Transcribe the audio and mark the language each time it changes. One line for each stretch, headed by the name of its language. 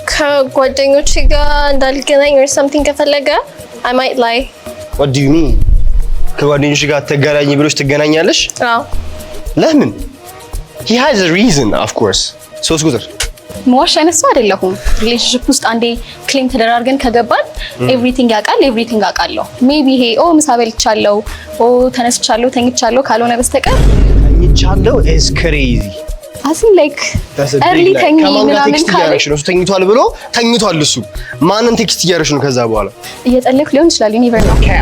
Amharic: ከጓደኞቼ ጋር እንዳልገናኝ
English: or something ከፈለገ I might lie. What do you mean?
Amharic: ከጓደኞች ጋር ተገናኝ ብሎሽ ትገናኛለሽ? አዎ ለምን?
English: He has a reason of course.
Amharic: ሶስት ቁጥር መዋሽ አይነሱ አይደለሁም። ሪሌሽንሺፕ ውስጥ አንዴ ክሌም ተደራርገን ከገባን ኤቭሪቲንግ ያውቃል ኤቭሪቲንግ አውቃለሁ። ሜቢ ይሄ ምሳ በልቻለሁ ተነስቻለሁ ተኝቻለሁ ካልሆነ በስተቀር
English: ተኝቻለሁ is crazy.
Amharic: አስም ላይክ early ተኝ ምናምን ካለሽ ነው ተኝቷል ብሎ ተኝቷል እሱ ማንን ቴክስት እያደረግሽ ነው ከዛ በኋላ እየጸለይኩ ሊሆን ይችላል
English: you never know.